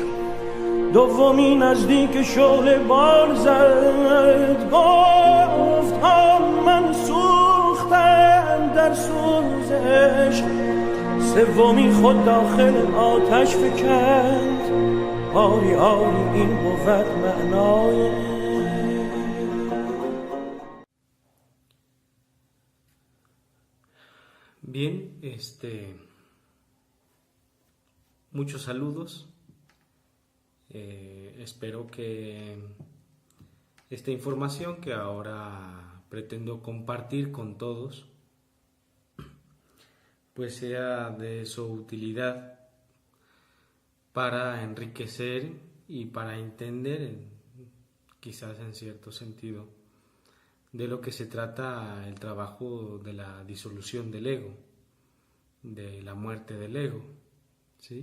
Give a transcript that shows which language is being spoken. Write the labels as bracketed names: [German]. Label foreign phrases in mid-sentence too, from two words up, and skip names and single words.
[Persian] دومی نزدیک شعله بال زد، گفت حال من سوختم در سوز عشق. سومی خود داخل آتش فکند، آری آری این بود معنای. [Spanish] Bien, muchos saludos. Espero que esta información que ahora pretendo compartir con todos pues sea de su utilidad para enriquecer y para entender, quizás en cierto sentido, de lo que se trata el trabajo de la disolución del ego, de la muerte del ego, ¿sí?